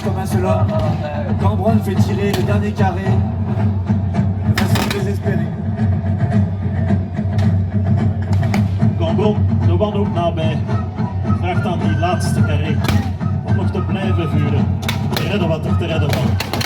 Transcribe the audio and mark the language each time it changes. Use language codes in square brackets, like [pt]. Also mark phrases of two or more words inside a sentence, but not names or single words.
[fr] comme un seul homme, Cambronne fait tirer le dernier carré de façon désespérée. [nl] Cambron, de wanhoop nabij, vraagt aan die laatste carré om nog te blijven vuren. Te redden wat er te redden valt.